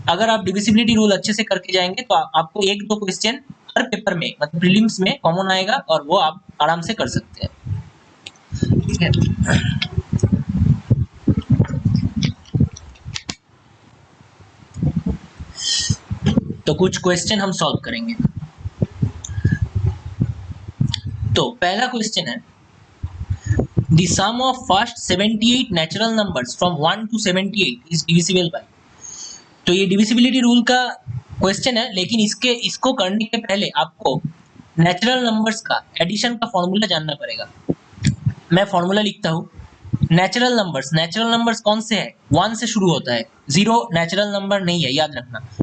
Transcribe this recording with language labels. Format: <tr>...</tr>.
<hi>अगर आप divisibility rule अच्छे से करके जाएंगे तो आपको एक दो क्वेश्चन हर पेपर में मतलब प्रीलिम्स में कॉमन आएगा और वो आप आराम से कर सकते हैं। ठीक है, तो कुछ क्वेश्चन हम सॉल्व करेंगे। तो पहला क्वेश्चन है</hi> <en>The sum of first 78 natural numbers from 1 to 78 is divisible by।</en> <hi>तो ये डिविजिबिलिटी रूल का क्वेश्चन है, लेकिन इसको करने के पहले आपको नेचुरल नंबर्स का एडिशन का फॉर्मूला जानना पड़ेगा। मैं फॉर्मूला लिखता हूँ। नेचुरल नंबर्स कौन से हैं? 1 से शुरू होता है, 0 नेचुरल नंबर नहीं है, याद रखना।</hi>